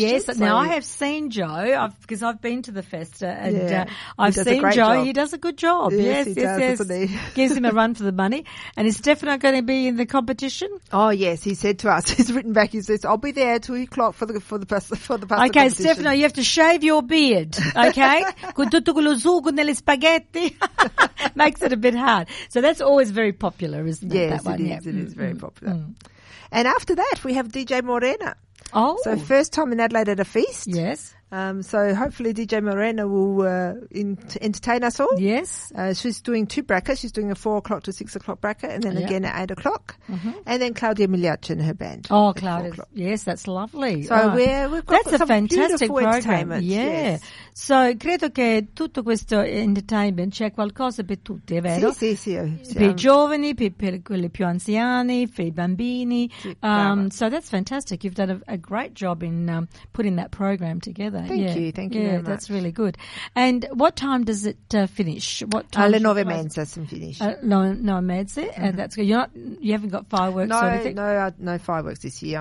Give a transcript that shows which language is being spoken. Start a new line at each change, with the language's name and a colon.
English: Yes, so now I have seen Joe because I've been to the festa and I've seen Joe. Job. He does a good job. Yes, he does. Gives him a run for the money. And is Stefano going to be in the competition? Oh yes, he said to us. He's written back. He says, "I'll be there at 2 o'clock for the Okay, Stefano, you have to shave your beard.
Italian: Okay, con tutto quello sugo nelle spaghetti
English: makes it a bit hard. So that's always very popular, isn't it? Yes, that one? It is. Yeah. It is very popular. And after that, we have DJ Morena. Oh, so first time in Adelaide at a feast. Yes. So hopefully DJ Morena will entertain us all. Yes. She's doing two brackets. She's doing a 4 o'clock to 6 o'clock bracket and then again at 8 o'clock. Mm-hmm. And then Claudia Migliaccio and her band. Oh, Claudia. Yes, that's lovely. So we've got some fantastic entertainment. Yeah. Yes.
Italian: So credo che tutto questo entertainment c'è qualcosa per tutti, è vero? Sì. Per i giovani, per quelli più anziani, per i bambini. Sì,
English: so that's fantastic. You've done a great job in putting that program together. Thank you very much. That's really good. And what time does it finish? What time?
Italian: Alle nove e mezza si finisce. Nove e mezza,
English: and that's good. You haven't got fireworks. No fireworks this year.